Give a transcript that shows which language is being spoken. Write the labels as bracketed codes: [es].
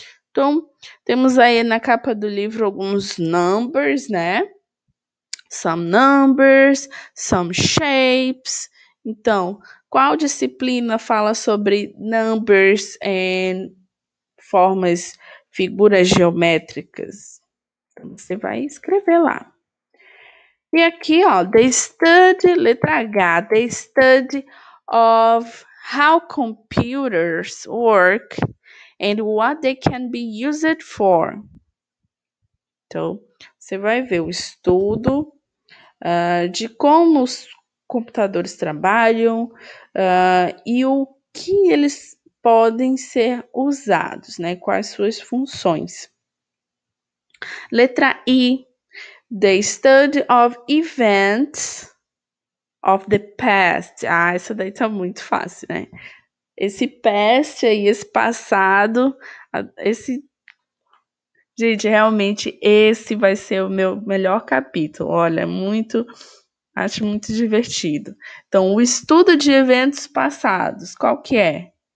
[pt] Então, temos aí na capa do livro alguns numbers, né? [en] Some numbers, some shapes. [pt] Então, qual disciplina fala sobre numbers and figuras geométricas? Então, você vai escrever lá. E aqui, ó, letra H, [en] the study of how computers work and what they can be used for. [pt] Então, você vai ver o estudo de como os computadores trabalham e o que eles podem ser usados, né? Quais suas funções. Letra I. [en] The study of events of the past. [pt] Essa daí tá muito fácil, né? Esse past aí, esse passado, gente, realmente esse vai ser o meu melhor capítulo. Olha, acho muito divertido. Então, o estudo de eventos passados, qual que é?